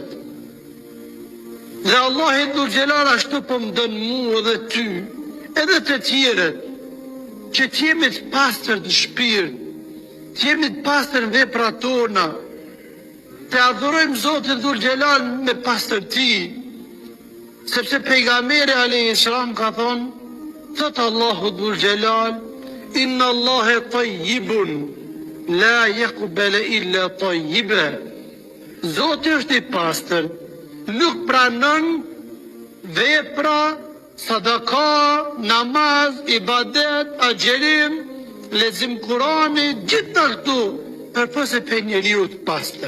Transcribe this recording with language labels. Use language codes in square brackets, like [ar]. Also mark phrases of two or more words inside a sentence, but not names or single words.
[sq] Dhe Allah i Dhul Gjelal ashtu po më dënë mua dhe ty, edhe të tjerët, që t'jemi të pastër në shpirt, t'jemi të pastër në veprat tona, të adhurojmë Zotin Dhul Gjelal me pastërti, sepse pejgamberi [ar] عليه السلام [sq] ka thonë, thot Allahu Dhul Gjelal, [ar] إن الله طيب لا يقبل إلا طيبا. [sq] Zoti është i pastër, nuk pranon vepra, sadaka, namaz, ibadet, agjerim, lexim Kurani, gjitha këtu, përpose për njeriu të pastër.